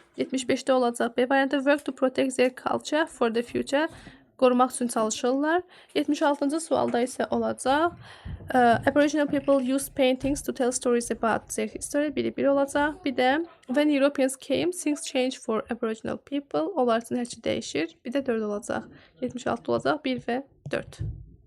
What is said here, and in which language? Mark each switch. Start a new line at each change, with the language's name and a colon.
Azerbaijani: 75-də olacaq B variantı.
English: Work to protect their culture for the future.
Azerbaijani: Qorumaq üçün çalışırlar. 76-cı sualda isə olacaq.
English: Aboriginal people use paintings to tell stories about their history.
Azerbaijani: Biri olacaq. Bir də
English: when Europeans came, things changed for Aboriginal people.
Azerbaijani: Onlar üçün hər şey dəyişir. Bir də 4 olacaq. 76 olacaq. 1 və 4.